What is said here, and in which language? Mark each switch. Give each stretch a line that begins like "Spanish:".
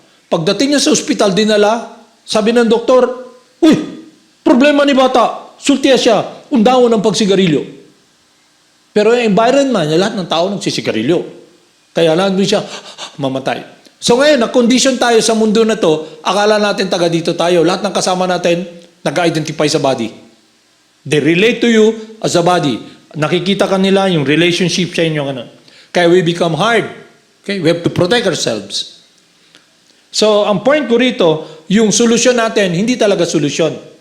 Filipino: Pagdating niya sa ospital, dinala, sabi ng doktor, uy, problema ni bata, sultiya siya, undaon ng pagsigarilyo. Pero yung environment niya, lahat ng tao nagsisigarilyo. Kaya lang doon siya, mamatay. So ngayon, na-condition tayo sa mundo na to, akala natin taga dito tayo. Lahat ng kasama natin, nag-identify sa body.
English: They relate to you as a body.
Filipino: Nakikita ka nila yung relationship sa inyo. Kaya
English: we become hard. Okay? We have to protect ourselves.
Filipino: So, ang point ko rito, yung solusyon natin, hindi talaga solusyon.